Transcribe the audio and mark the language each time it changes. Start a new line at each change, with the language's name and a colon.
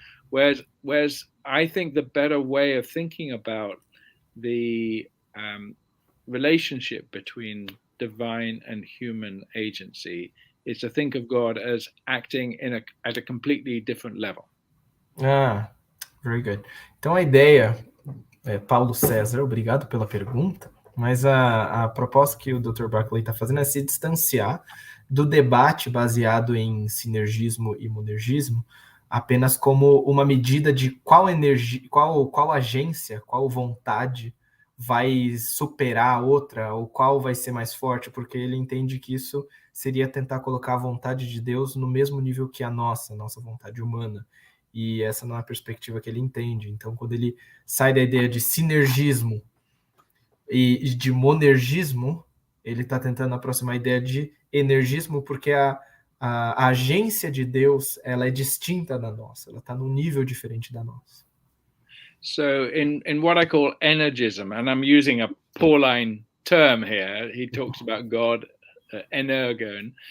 English: Whereas I think the better way of thinking about the relationship between divine and human agency is to think of God as acting at a completely different level. Very good.
Portuguese: Então a ideia, Paulo César, obrigado pela pergunta, mas a proposta que o Dr. Barclay está fazendo é se distanciar do debate baseado em sinergismo e monergismo apenas como uma medida de qual energia, qual agência, qual vontade vai superar a outra, ou qual vai ser mais forte, porque ele entende que isso seria tentar colocar a vontade de Deus no mesmo nível que a nossa vontade humana. E essa não é a perspectiva que ele entende. Então, quando ele sai da ideia de sinergismo e de monergismo, ele está tentando aproximar a ideia de energismo, porque a agência de Deus, ela é distinta da nossa, ela está num nível diferente da nossa.
English: So in what I call energism, and I'm using a Pauline term here, he talks about God energon.